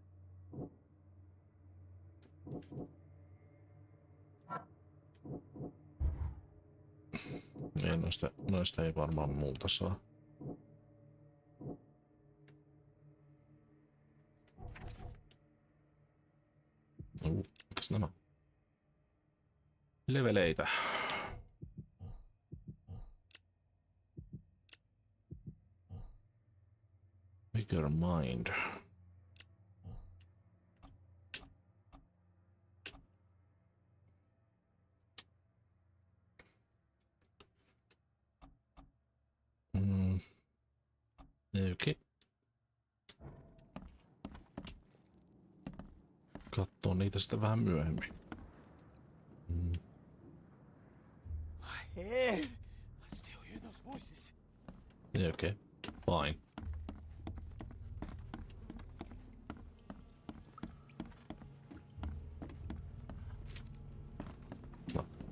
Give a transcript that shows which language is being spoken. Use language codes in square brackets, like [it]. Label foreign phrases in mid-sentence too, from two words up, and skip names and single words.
[fi] Ei noista ei varmaan multa saa. Mitäs nämä? Leveleitä. [en] Bigger mind. [fi] Okei. Katsoo niitä sitten vähän myöhemmin. [en] My head! I still hear those voices. [fi] Okei. Fine. No.